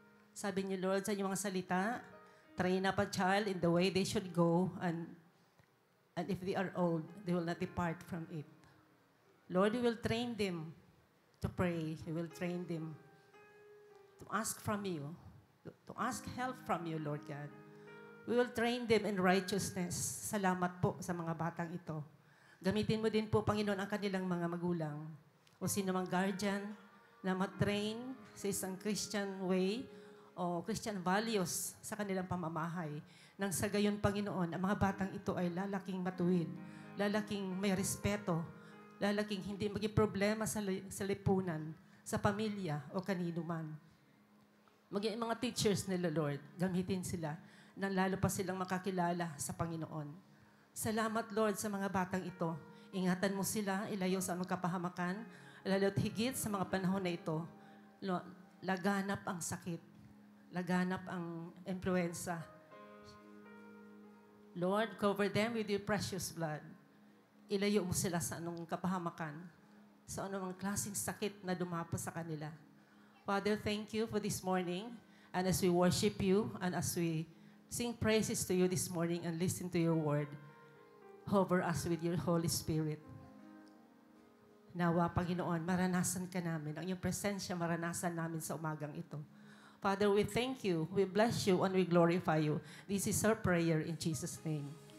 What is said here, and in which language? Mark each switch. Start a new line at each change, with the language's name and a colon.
Filipino: Sabi niyo, Lord, sa inyong mga salita,
English: train up a child in the way they should go, and if they are old, they will not depart from it. Lord, we will train them to pray. We will train them to ask from you, to ask help from you, Lord God. We will train them in righteousness.
Filipino: Salamat po sa mga batang ito. Gamitin mo din po, Panginoon, ang kanilang mga magulang o sino mang guardian na matrain sa isang Christian way o Christian values sa kanilang pamamahay. Nang sa gayon, Panginoon, ang mga batang ito ay lalaking matuwid, lalaking may respeto, lalaking hindi maging problema sa lipunan, sa pamilya o kanino man. Maging mga teachers nila, Lord, gamitin sila nang lalo pa silang makakilala sa Panginoon. Salamat, Lord, sa mga batang ito. Ingatan mo sila, ilayo sa anong kapahamakan, lalo't higit sa mga panahon na ito, laganap ang sakit, laganap ang influenza.
English: Lord, cover them with your precious blood.
Filipino: Ilayo mo sila sa anong kapahamakan, sa anong klaseng sakit na dumapo sa kanila.
English: Father, thank you for this morning, and as we worship you, and as we sing praises to you this morning and listen to your word, hover us with your Holy Spirit.
Filipino: Nawa, Panginoon, maranasan ka namin. Ang iyong presensya, maranasan namin sa umagang ito.
English: Father, we thank you, we bless you, and we glorify you. This is our prayer in Jesus' name.